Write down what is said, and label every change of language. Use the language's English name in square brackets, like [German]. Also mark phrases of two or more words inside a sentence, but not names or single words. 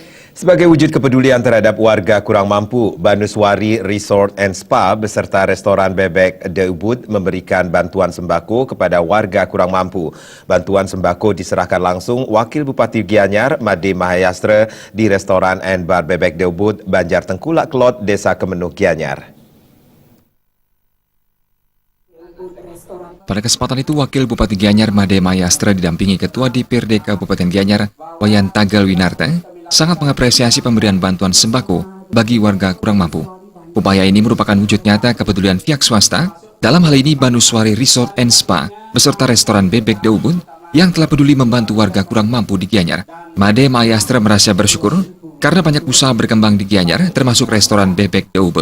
[Indonesian] Sebagai wujud kepedulian terhadap warga kurang mampu, Banuswari Resort and Spa beserta restoran bebek The Ubud memberikan bantuan sembako kepada warga kurang mampu. Bantuan sembako diserahkan langsung Wakil Bupati Gianyar, Made Mahayastra di restoran and bar bebek The Ubud, Banjar Tengkulak Kelot, Desa Kemenuh, Gianyar. Pada kesempatan itu, Wakil Bupati Gianyar Made Mahayastra didampingi Ketua DPRD Kabupaten Gianyar, Wayan Tagal Winarta, sangat mengapresiasi pemberian bantuan sembako bagi warga kurang mampu. Upaya ini merupakan wujud nyata kepedulian pihak swasta, dalam hal ini Banuswari Resort and Spa, beserta restoran bebek The Ubud, yang telah peduli membantu warga kurang mampu di Gianyar. Made Mahayastra merasa bersyukur karena banyak usaha berkembang di Gianyar, termasuk restoran bebek The Ubud.